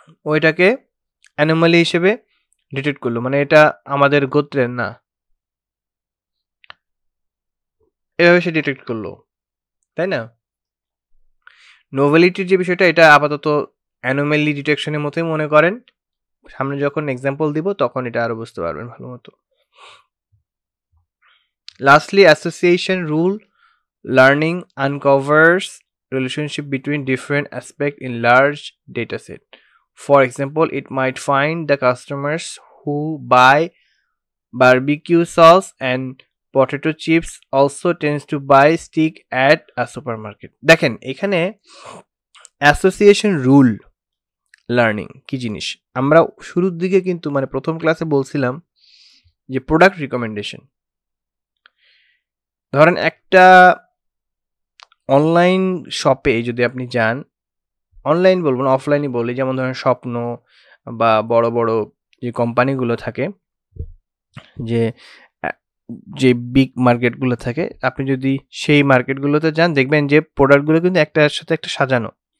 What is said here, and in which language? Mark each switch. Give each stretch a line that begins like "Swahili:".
Bangla: ওইটাকে অ্যানোমালি হিসেবে ডিটেক্ট করলো, মানে এটা আমাদের গোত্রের না, এভাবে সে ডিটেক্ট করলো, তাই না? নোভেলিটির যে বিষয়টা, এটা আপাতত অ্যানোমালি ডিটেকশনের মতোই মনে করেন। সামনে যখন এক্সাম্পল দিব তখন এটা আরো বুঝতে পারবেন ভালো মতো।
English: Lastly, association rule learning uncovers relationship between different aspects in large dataset. For example, it might find the customers who buy barbecue sauce and potato chips also tends to buy stick at a supermarket.
Bangla: দেখেন, এখানে association rule learning কি জিনিস আমরা শুরুর দিকে কিন্তু মানে প্রথম ক্লাসে বলছিলাম যে প্রোডাক্ট রিকমেন্ডেশন। ধরেন একটা অনলাইন শপে যদি আপনি যান, অনলাইন বলবো না, অফলাইনই বলি, যেমন ধরেন স্বপ্ন বা বড় বড় যে কোম্পানিগুলো থাকে, যে বিগ মার্কেটগুলো থাকে, আপনি যদি সেই মার্কেটগুলোতে যান দেখবেন যে প্রোডাক্টগুলো কিন্তু একটার সাথে একটা সাজানো।